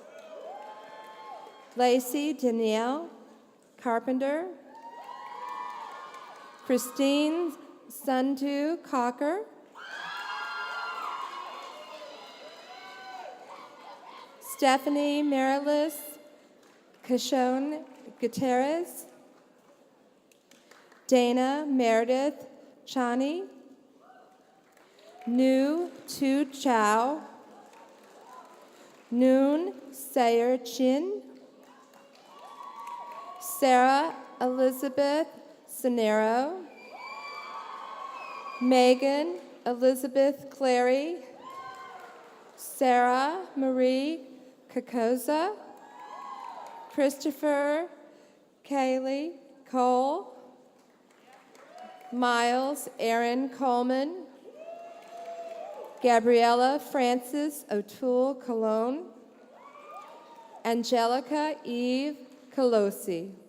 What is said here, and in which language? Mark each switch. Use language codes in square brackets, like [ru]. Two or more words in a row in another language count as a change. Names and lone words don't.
[en] Lacey Danielle Carpenter. Christine Sundu Cocker. Stephanie Marilis Cashone Gutierrez. Dana Meredith Chani. Nu Tu Chow. Noon Sayer Chin. Sarah Elizabeth Sonero. Megan Elizabeth Clary. Sarah Marie Kakoza. Christopher Kaylee Cole. Miles Aaron Coleman. Gabriella Francis O'Toole Cologne. Angelica Eve Colosi.